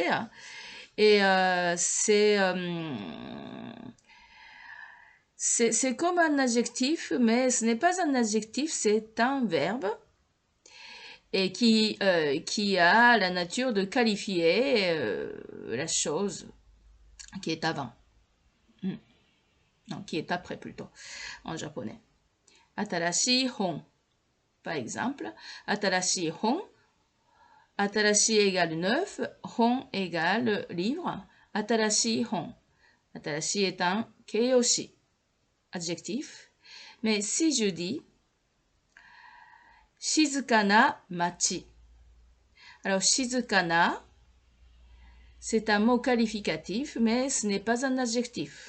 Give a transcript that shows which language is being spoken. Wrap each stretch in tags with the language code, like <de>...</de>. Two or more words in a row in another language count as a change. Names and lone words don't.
<fr>Hein, et c'est comme un adjectif, mais ce n'est pas un adjectif, c'est un verbe et qui a la nature de qualifier la chose qui est avant. Non, qui est après plutôt, en japonais.</fr> <ja>新しい本.</ja> <fr>Par exemple,</fr> <ja>新しい本.</ja> <fr>Atarashi égale neuf, hon égale livre.</fr> <ja>新しい本.</ja> <fr>Atarashi est un keiyoshi, adjectif. Mais si je dis</fr> <ja>静かな町.</ja> <fr>Alors, shizukana, c'est un mot qualificatif, mais ce n'est pas un adjectif.</fr>